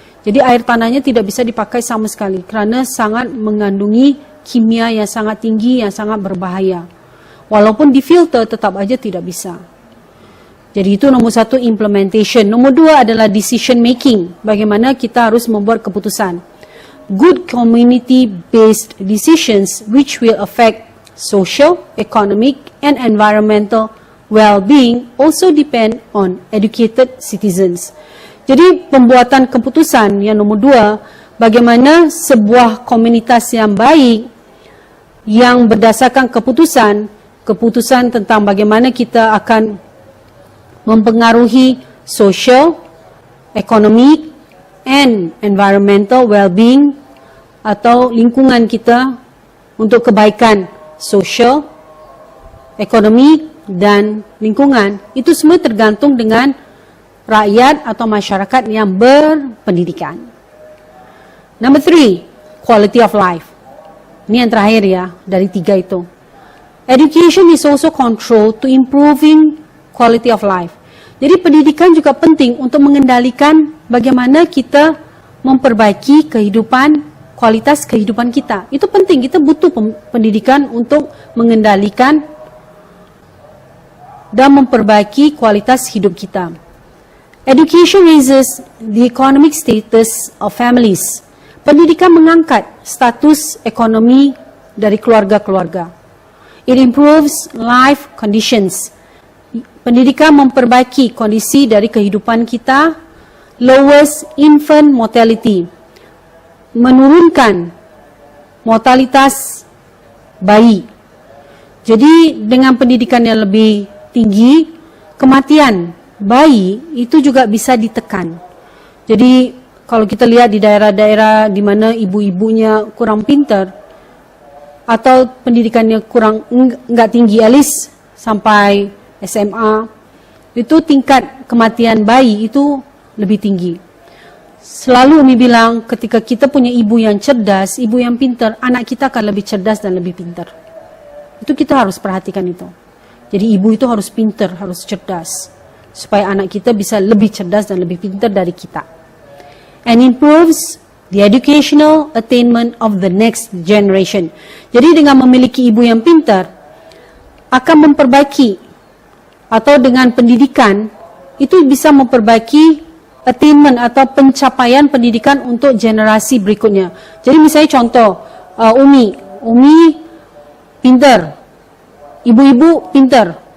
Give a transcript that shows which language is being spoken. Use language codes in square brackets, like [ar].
[id] Jadi air tanahnya tidak bisa dipakai sama sekali karena sangat mengandungi kimia yang sangat tinggi, yang sangat berbahaya. Walaupun difilter tetap aja tidak bisa. Jadi itu nomor 1, implementation. Nomor 2 adalah decision making. Bagaimana kita harus membuat keputusan. [en] Good community-based decisions which will affect social, economic, and environmental well-being also depend on educated citizens. [id] Jadi pembuatan keputusan yang nomor 2, bagaimana sebuah komunitas yang baik yang berdasarkan keputusan tentang bagaimana kita akan mempengaruhi [en] social, economic, and environmental well-being [id] atau lingkungan kita untuk kebaikan social, ekonomi, dan lingkungan. Itu semua tergantung dengan rakyat atau masyarakat yang berpendidikan. [en] Number 3, quality of life. [id] Ini yang terakhir ya, dari 3 itu. [en] Education is also controlled to improving quality of life. [id] Jadi pendidikan juga penting untuk mengendalikan bagaimana kita memperbaiki kualitas kehidupan kita. Itu penting, kita butuh pendidikan untuk mengendalikan dan memperbaiki kualitas hidup kita. [en] Education raises the economic status of families. [id] Pendidikan mengangkat status ekonomi dari keluarga-keluarga. [en] It improves life conditions. [id] Pendidikan memperbaiki kondisi dari kehidupan kita, [en] lowers infant mortality, [id] menurunkan mortalitas bayi. Jadi dengan pendidikan yang lebih tinggi, kematian bayi itu juga bisa ditekan. Jadi kalau kita lihat di daerah-daerah di mana ibu-ibunya kurang pintar atau pendidikannya kurang enggak tinggi, at least sampai SMA, itu tingkat kematian bayi itu lebih tinggi. Selalu Umi bilang ketika kita punya ibu yang cerdas, ibu yang pintar, anak kita akan lebih cerdas dan lebih pintar. Itu kita harus perhatikan itu. Jadi ibu itu harus pintar, harus cerdas, supaya anak kita bisa lebih cerdas dan lebih pintar dari kita. [en] And improves the educational attainment of the next generation. [id] Jadi dengan memiliki ibu yang pintar, akan memperbaiki atau dengan pendidikan, itu bisa memperbaiki attainment atau pencapaian pendidikan untuk generasi berikutnya. Jadi misalnya contoh, Umi pintar, ibu-ibu pintar.